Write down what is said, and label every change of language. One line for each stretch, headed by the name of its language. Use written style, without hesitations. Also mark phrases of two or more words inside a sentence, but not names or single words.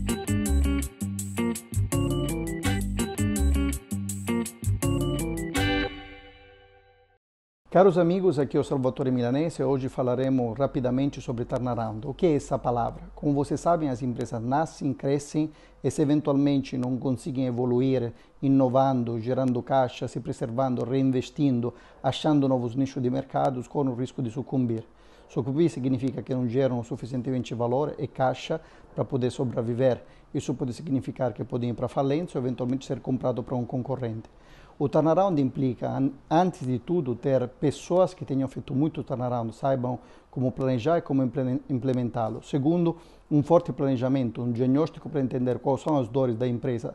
Portuguese: Caros amigos, aqui é o Salvatore Milanese. Hoje falaremos rapidamente sobre turnaround. O que é essa palavra? Como vocês sabem, as empresas nascem, crescem e se eventualmente não conseguem evoluir, inovando, gerando caixa, se preservando, reinvestindo, achando novos nichos de mercados, correm o risco di succumbir.
Italian: Succumbir significa che non gerano sufficientemente valore
Portuguese: e caixa para poder sobreviver. Isso pode significar que podem ir para falência ou eventualmente ser comprado para um concorrente. O turnaround implica, antes de tudo, ter pessoas que tenham feito muito turnaround, saibam como planejar e como implementá-lo. Segundo, um forte planejamento, um diagnóstico para entender quais são as dores da empresa.